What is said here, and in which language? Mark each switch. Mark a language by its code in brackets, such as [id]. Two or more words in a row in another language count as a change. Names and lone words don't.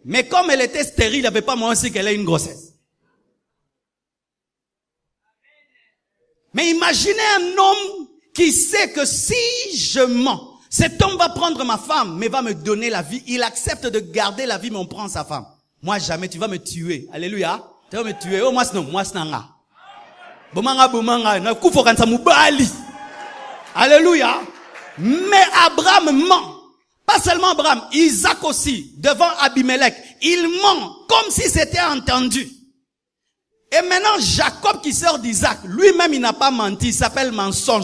[fr] Mais comme elle était stérile, il n'y avait pas moyen aussi qu'elle ait une grossesse. Mais imaginez un homme qui sait que si je mens, cet homme va prendre ma femme, mais va me donner la vie. Il accepte de garder la vie, mais on prend sa femme. Moi, jamais, tu vas me tuer. Alléluia. Tu vas me tuer. Oh, moi, c'est non. Moi, c'est non. Bomanga. [ln] Kufo kansa mubali. [fr] Alléluia. Mais Abraham ment. Pas seulement Abraham, Isaac aussi, devant Abimelech. Il ment comme si c'était entendu. Et maintenant, Jacob qui sort d'Isaac, lui-même il n'a pas menti, il s'appelle mensonge.